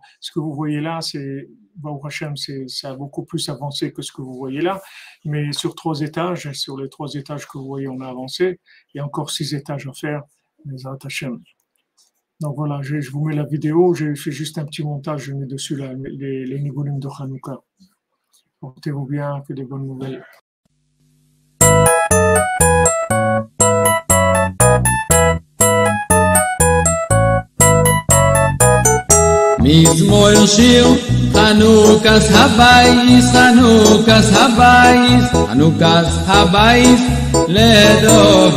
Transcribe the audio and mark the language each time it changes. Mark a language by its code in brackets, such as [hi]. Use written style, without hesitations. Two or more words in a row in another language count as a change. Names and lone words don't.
[fr] Ce que vous voyez là, [he] ברוך השם, [fr] ça a beaucoup plus avancé que ce que vous voyez là, mais sur 3 étages, sur les 3 étages que vous voyez, on a avancé. Il y a encore 6 étages à faire, [he] בעזרת השם. [fr] Donc voilà, je vous mets la vidéo, j'ai fait juste un petit montage, je mets dessus les Nigulim de Hanouka. Portez-vous bien, que des bonnes nouvelles. [he] מזמור שיר חנוכת הבייס, חנוכת הבייס, חנוכת הבייס לדוד.